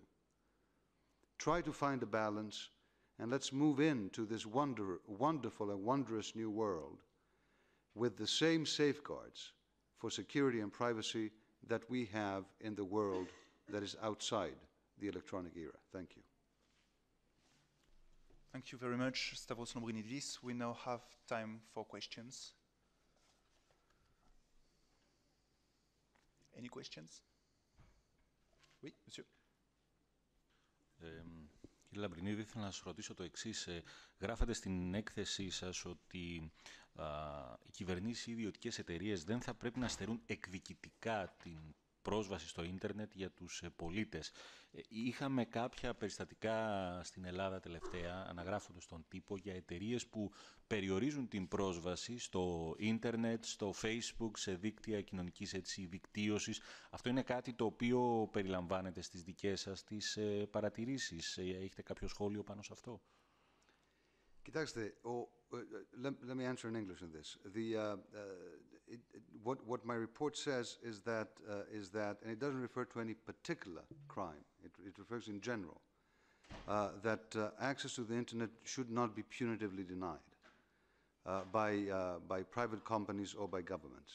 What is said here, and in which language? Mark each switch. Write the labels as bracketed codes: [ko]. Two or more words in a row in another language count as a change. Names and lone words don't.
[en] Try to find a balance, and let's move into this wonderful and wondrous new world with the same safeguards for security and privacy that we have in the world that is outside the electronic era. Thank you. Thank you very much, Stavros Lambrinidis. We now have time for questions. Any questions? [fr] Oui, monsieur. [el] Κύριε Λαμπρινίδη, ήθελα να σας ρωτήσω το εξής. Γράφατε στην έκθεσή σας ότι οι κυβερνήσεις ή ιδιωτικές εταιρείες δεν θα πρέπει να στερούν εκδικητικά την πρόσβαση στο ίντερνετ για τους πολίτες. Είχαμε κάποια περιστατικά στην Ελλάδα τελευταία, αναγράφοντας τον τύπο, για εταιρείες που περιορίζουν την πρόσβαση στο ίντερνετ, στο Facebook, σε δίκτυα κοινωνικής δικτύωσης. Αυτό είναι κάτι το οποίο περιλαμβάνεται στις δικές σας τις παρατηρήσεις. Έχετε κάποιο σχόλιο πάνω σε αυτό? Κοιτάξτε, [en] let me answer in English in this. What my report says is that, and it doesn't refer to any particular crime, it refers in general, that access to the internet should not be punitively denied by private companies or by governments.